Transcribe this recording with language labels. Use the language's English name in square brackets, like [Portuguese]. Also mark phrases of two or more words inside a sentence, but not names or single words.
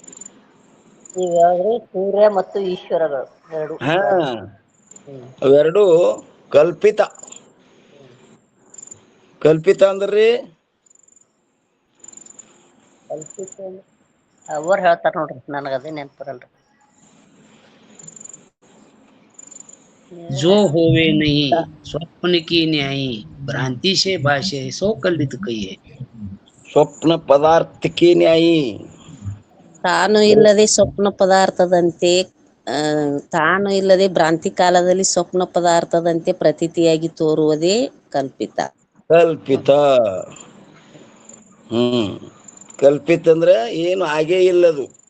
[Kannada] ಸೂರ್ಯ ಮತ್ತು ಈಶ್ವರಗಳು ಎರಡು. ಅವೆರಡು ಕಲ್ಪಿತ. ಕಲ್ಪಿತ ಅಂದ್ರಿ ಅವ್ರು ಹೇಳ್ತಾರ ನೋಡ್ರಿ, ನನಗದೇ ನೆನಪರಲ್ರಿ. [Hindi] जो होवे नहीं स्वप्न की न्यायी भ्रांति से भाषे सो कल्पित कहिए. [Kannada] ಸ್ವಪ್ನ ಪದಾರ್ಥಕ್ಕೆ ನ್ಯಾಯಿ. ತಾನು ಇಲ್ಲದೆ ಸ್ವಪ್ನ ಪದಾರ್ಥದಂತೆ ತಾನು ಇಲ್ಲದೆ ಭ್ರಾಂತಿ ಕಾಲದಲ್ಲಿ ಸ್ವಪ್ನ ಪದಾರ್ಥದಂತೆ ಪ್ರತೀತಿಯಾಗಿ ತೋರುವುದೇ ಕಲ್ಪಿತ. ಕಲ್ಪಿತ. ಕಲ್ಪಿತ ಅಂದ್ರೆ ಏನು ಆಗೇ ಇಲ್ಲದು.